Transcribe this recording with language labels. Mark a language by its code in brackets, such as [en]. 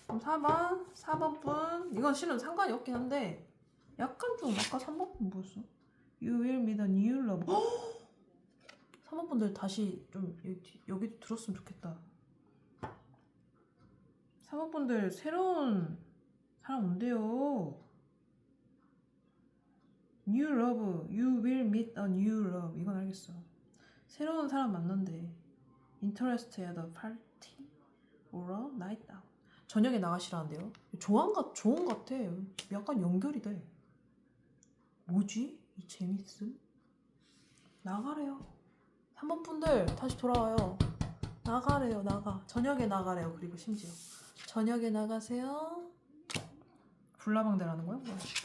[ko] 그럼 4번 분 이건 실은 상관이 없긴 한데 약간 좀 아까 3번 분 뭐였어? [en] You will meet a new love. [ko] 3번 분들 다시 좀 여기 들었으면 좋겠다. 3번 분들 새로운 사람 온대요. [en] New love, you will meet a new love. [ko] 이건 알겠어. 새로운 사람 만난대. [en] Interest at a party or a night out. [ko] 저녁에 나가시라는데요. 좋은 것 같아. 약간 연결이 돼. 뭐지? 이 재밌음? 나가래요. 3번 분들 다시 돌아와요. 나가래요. 나가. 저녁에 나가래요. 그리고 심지어 저녁에 나가세요. 불나방대라는 거야? 뭐야?